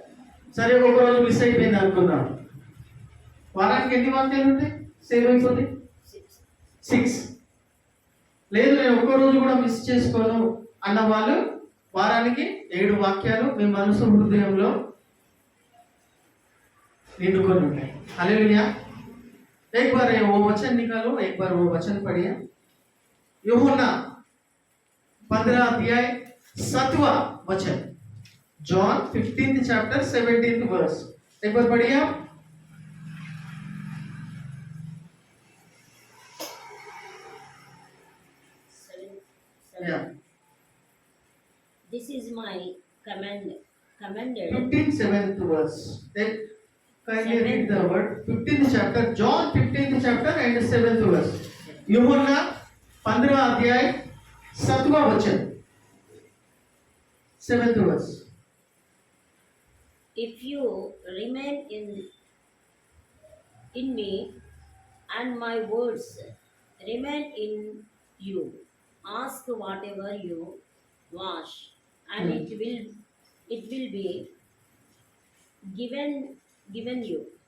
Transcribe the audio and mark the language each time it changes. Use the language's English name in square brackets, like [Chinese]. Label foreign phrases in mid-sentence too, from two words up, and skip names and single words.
[Telugu] సరే ఒక రోజు మిస్ అయిపోయింది అనుకుందాం, వారానికి ఎన్ని వాక్యాలు ఉంటాయి సేవ్ అయిపోతాయి? 6. లేదు నేను ఒక్క రోజు కూడా మిస్ చేసుకోను అన్న వాళ్ళు వారానికి 7 వాక్యాలు మీ మనసు హృదయంలో నిండుకొని ఉంటాయి. హల్లెలూయా. [Hindi] एक बार वो वचन निकालो, एक बार वो वचन पढ़िए। यूहन्ना 15 अध्याय 7वां वचन, जॉन [English] 15th chapter 17th verse, [Hindi] एक बार पढ़िए आप। [English] Yeah. This is my commanded. 15th 7th verse. Kindly read the word. 15th chapter, John 15th chapter and 7th verse. [Hindi] यूहन्ना 15 अध्याय 7वां वचन, [English] 7th verse. If you remain in me and my words remain in you, ask whatever you wish, and it will be given you.